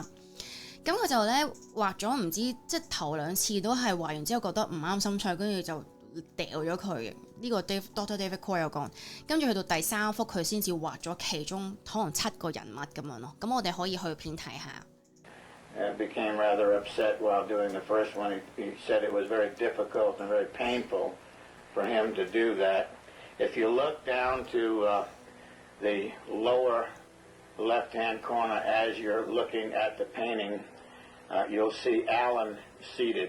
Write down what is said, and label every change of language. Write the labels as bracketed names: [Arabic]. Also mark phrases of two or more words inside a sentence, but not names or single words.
[Cantonese] 咁佢就咧畫咗唔知即係頭2次都係畫完之後覺得唔啱心水，跟住就掉咗佢嘅。呢個 Dr. David Cole 有講，跟住去到第3幅佢先至畫咗其中可能7個人物咁樣咯。咁我哋可以去片睇下。 [English] Became rather upset while doing the first one. He said it was very difficult and very painful for him to do that. If you look down to the lower left-hand corner as you're looking at the painting, you'll see Alan seated.